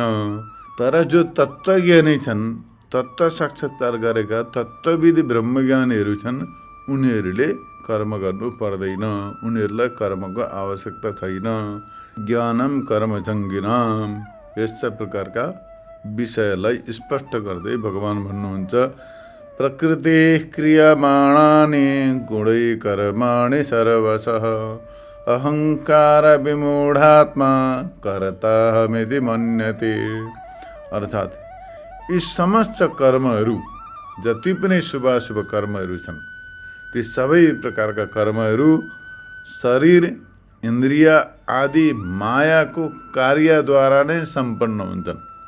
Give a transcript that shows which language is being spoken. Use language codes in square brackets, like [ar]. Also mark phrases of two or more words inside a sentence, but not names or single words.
[ne] तर जो तत्त्वज्ञानी छन्, तत्त्व साक्षात्कार गरेका तत्त्वविद ब्रह्मज्ञानीहरू छन्, उनीहरूले कर्म गर्नु पर्दैन। उनीहरूलाई कर्मको आवश्यकता छैन। [sa] ज्ञानम कर्मचङ्गिनाम, [ne] यस्ता प्रकारका विषयलाई स्पष्ट गर्दै भगवान् भन्नुहुन्छ [sa] प्रकृति क्रियमाणानि गुणै कर्माणि सर्वशः अहङ्कार विमूढात्मा कर्ताहमिति मन्यते। [ne] अर्थात् यी समस्त कर्महरू, जति पनि शुभाशुभ कर्महरू छन्, ती सबै प्रकारका कर्महरू शरीर, इन्द्रिय आदि मायाको कार्यद्वारा नै सम्पन्न हुन्छन्।